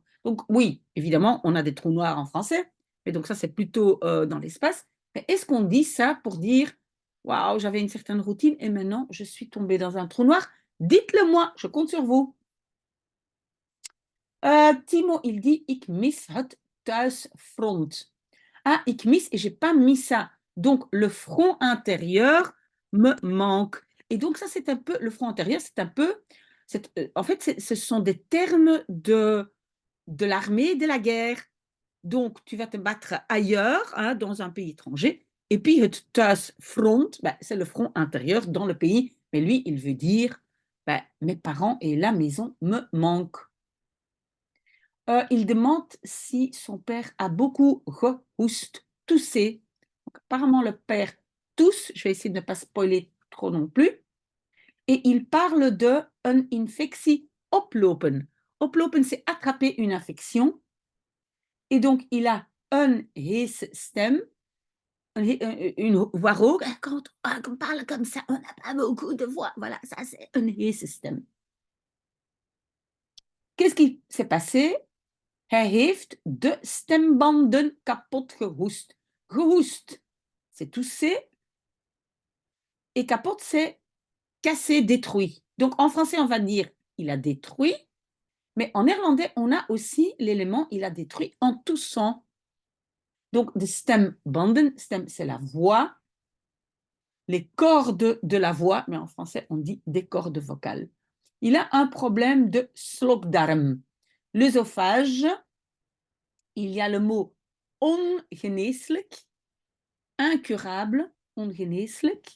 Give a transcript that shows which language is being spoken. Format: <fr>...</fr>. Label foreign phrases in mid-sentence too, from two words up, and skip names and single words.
<fr>Donc oui, évidemment, on a des trous noirs en français, mais donc ça c'est plutôt dans l'espace. Mais est-ce qu'on dit ça pour dire, waouh, j'avais une certaine routine et maintenant je suis tombée dans un trou noir? Dites-le moi, je compte sur vous. Timo, il dit,</fr> <nl>ik mis het thuisfront.</nl> <fr>Ah,</fr> <nl>ik mis,</nl> <fr>et j'ai pas mis ça. Donc, le front intérieur me manque. Et donc, ça, c'est un peu, le front intérieur, c'est un peu, en fait, ce sont des termes de l'armée, de la guerre. Donc, tu vas te battre ailleurs, hein, dans un pays étranger. Et puis,</fr> <nl>het thuisfront,</nl> <fr>c'est le front intérieur dans le pays. Mais lui, il veut dire, mes parents et la maison me manquent. Il demande si son père a beaucoup gehoest, toussé. Donc, apparemment, le père tousse. Je vais essayer de ne pas spoiler trop non plus. Et il parle de une</fr> <nl>infectie oplopen.</nl> <fr>Oplopen, c'est attraper une infection. Et donc, il a un</fr> <nl>heese stem,</nl> <fr>une voix rauque. Quand on parle comme ça, on n'a pas beaucoup de voix. Voilà, ça, c'est un</fr> <nl>heese stem.</nl> <fr>Qu'est-ce qui s'est passé?</fr> <nl>Hij heeft de stembanden kapot gehoest.</nl> <fr>Gehoest, c'est tousser. Et kapot, c'est cassé, détruit. Donc, en français, on va dire il a détruit. Mais en néerlandais, on a aussi l'élément il a détruit en toussant. Donc,</fr> <nl>de stembanden, stem,</nl> <fr>c'est la voix. Les cordes de la voix, mais en français, on dit des cordes vocales. Il a un problème de slokdarm. L'œsophage, il y a le mot ongeneeslijk, incurable, ongeneeslijk.</fr>